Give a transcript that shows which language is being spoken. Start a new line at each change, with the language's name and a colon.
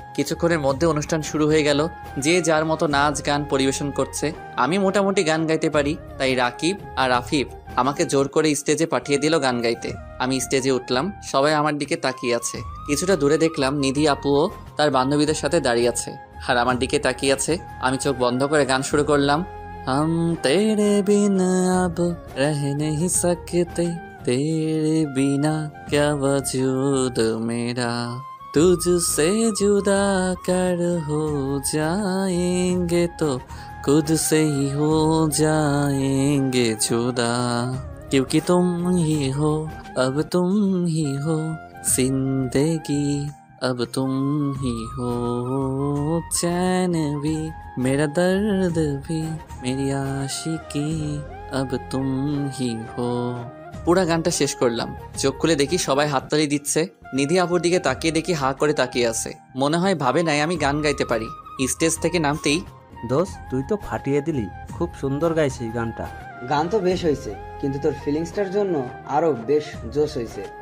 Bangla: কিছুক্ষণের মধ্যে অনুষ্ঠান শুরু হয়ে গেল। যে যার মতো নাচ গান পরিবেশন করছে। আমি মোটামুটি গান গাইতে পারি, তাই রাকিব আর আফিফ আমাকে জোর করে স্টেজে পাঠিয়ে দিল গান গাইতে। আমি স্টেজে উঠলাম, সবাই আমার দিকে তাকিয়ে আছে। কিছুটা দূরে দেখলাম নিধি আপুও তার বান্ধবীদের সাথে দাঁড়িয়ে আছে, আর আমার দিকে তাকিয়ে আছে। আমি চোখ বন্ধ করে গান শুরু করলাম।
Hindi: হাম তেরে বিনা আব রহ नहीं सकते, तेरे बिना क्या वजूद मेरा, तुझसे जुदा कर हो जाएंगे तो खुद से ही हो जाएंगे जुदा, क्योंकि तुम ही हो, अब तुम ही हो जिंदगी, अब तुम ही हो चैन भी, मेरा दर्द भी, मेरी आशिकी, अब तुम ही हो।
Bangla: পুরা গানটা শেষ করলাম। চোখ খুলে দেখি সবাই হাততালি দিচ্ছে। নিধি আপুর দিকে তাকিয়ে দেখি হা করে তাকিয়ে আছে। মনে হয় ভাবে নাই আমি গান গাইতে পারি। স্টেজ থেকে নামতেই, দোস্ত তুই তো ফাটিয়ে দিলি, খুব সুন্দর গাইছিস গানটা। গান তো বেশ হয়েছে, কিন্তু তোর ফিলিংসটার জন্য আরো বেশ জোশ হয়েছে।